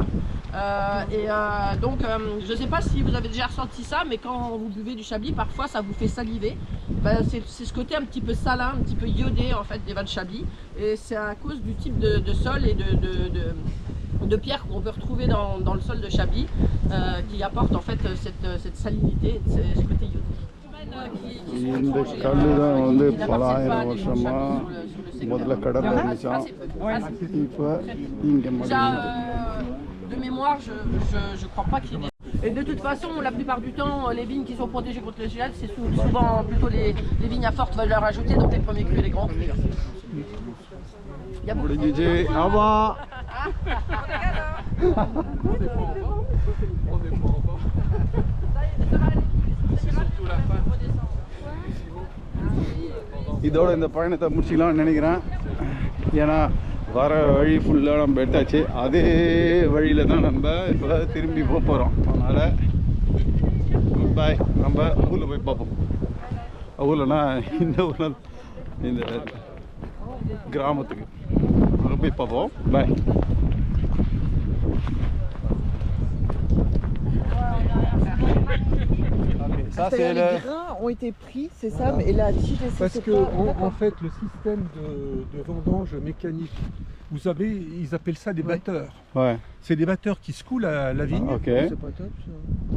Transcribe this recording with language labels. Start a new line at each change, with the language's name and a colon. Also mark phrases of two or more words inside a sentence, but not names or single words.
French: Donc, je ne sais pas si vous avez déjà ressenti ça, mais quand vous buvez du Chablis, parfois ça vous fait saliver. Ben, c'est ce côté un petit peu salin, un petit peu iodé en fait des vins de Chablis. Et c'est à cause du type de sol et de pierres qu'on peut retrouver dans le sol de Chablis qui apporte en fait cette salinité, ce côté iodé.
Tamil: இந்த கல் தான் வந்து பல ஆயிரம் வருஷமாக முதல்ல கடலில் இருந்துச்சான் இப்போ இங்கே
French: De mémoire, je crois pas qu'il y ait des... Et de toute façon, la plupart du temps, les vignes qui sont protégées contre les gels, c'est souvent plutôt les vignes à forte valeur ajoutée, donc les premiers crus et les grands crus.
Tamil: முடிஞ்சிச்சு ஆமா இதோட இந்த பயணத்தை முடிச்சிக்கலாம்னு நினைக்கிறேன். ஏன்னா வர வழி ஃபுல்லாக நம்ம எடுத்தாச்சு. அதே வழியில் தான் நம்ம இப்போ திரும்பி போக போகிறோம். அதனால் பாய், நம்ம ஊரில் போய் பார்ப்போம். ஊர்லனா இந்த ஊரில் இந்த கிராமத்துக்கு அங்கே போய் பார்ப்போம். பாய்.
French: Ça, C'est-à-dire les grains ont été pris, c'est ça, et la tige est Parce c'est que pas- en d'accord. fait, le système de vendange mécanique, vous savez, ils appellent ça des batteurs. Ouais. C'est des batteurs qui secouent la vigne. Ok. C'est pas top ça.